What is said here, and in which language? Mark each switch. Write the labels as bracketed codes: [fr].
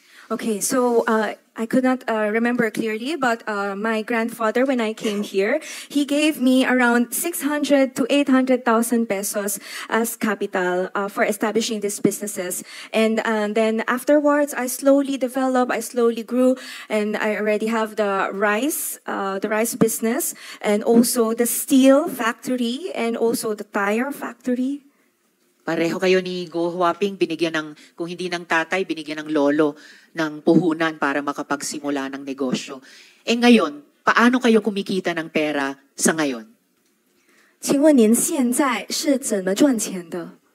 [en] Okay, so I could not remember clearly, but my grandfather, when I came here, he gave me around 600 to 800,000 pesos as capital for establishing these businesses. And then afterwards, I slowly developed, I slowly grew, and I already have the rice business, and also the steel factory, and also the tire factory. [tl] Pareho kayo ni Go Huaping, binigyan ng, kung hindi ng tatay, binigyan ng lolo ng puhunan para makapagsimula ng negosyo. Eh ngayon, paano kayo kumikita ng pera sa ngayon? [zh] 请问您现在是怎么赚钱的？